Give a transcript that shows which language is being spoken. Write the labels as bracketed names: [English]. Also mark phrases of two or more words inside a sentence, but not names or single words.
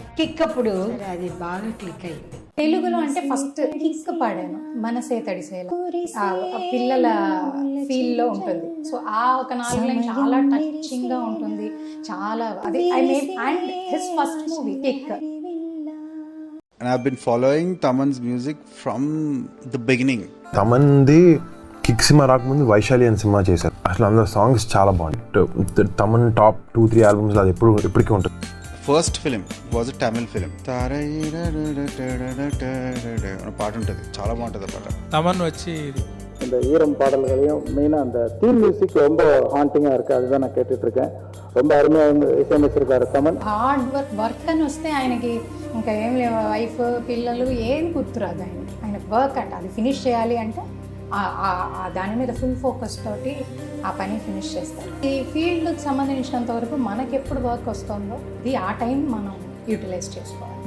[Telugu] కిక్ అప్పుడు అది బాగా క్లిక్ అయింది. తెలుగులో అంటే ఫస్ట్ కిక్ పాడాను, మనసే తడిసేలా. ఆ పిల్లల ఫీల్ లో ఉంటుంది. సో ఆ ఒక 4 లైన్ చాలా టచింగ్ గా ఉంటుంది. చాలా అది [English] I made and his first movie Kick. And I've been following Taman's music from the beginning. [Telugu] తమన్ది కిక్ సినిమా రాకముందు వైశాలి అని సినిమా చేశారు. అసలు అందులో సాంగ్స్ చాలా బాగుంటాయి. తమన్ టాప్ 2-3 ఆల్బమ్స్ అది ఎప్పటికీ ఉంటుంది. [English] First film was a Tamil film. [Telugu] పాట ఉంటుంది, చాలా బాగుంటుంది ఆ పాట. తమన్ వచ్చి [Tamil] அந்த ஈரம் பாடல்களையும் மெயினாக அந்த [English] theme music [Tamil] ரொம்ப ஹாண்டிங்காக இருக்குது. அதுதான் நான் கேட்டுட்ருக்கேன். ரொம்ப அருமையாக இசையமைச்சிருக்காரு தமன். [English] hard work [Telugu] అని వస్తే ఆయనకి ఇంకా ఏం లేవు, వైఫ్ పిల్లలు ఏం గుర్తురాదు. ఆయనకు వర్క్ అంటే అది ఫినిష్ చేయాలి అంటే దాని మీద [English] full focus [Telugu] తోటి ఆ పని ఫినిష్ చేస్తారు. ఈ ఫీల్డ్కి సంబంధించినంత వరకు మనకి ఎప్పుడు వర్క్ వస్తుందో అది ఆ టైం మనం యూటిలైజ్ చేసుకోవాలి.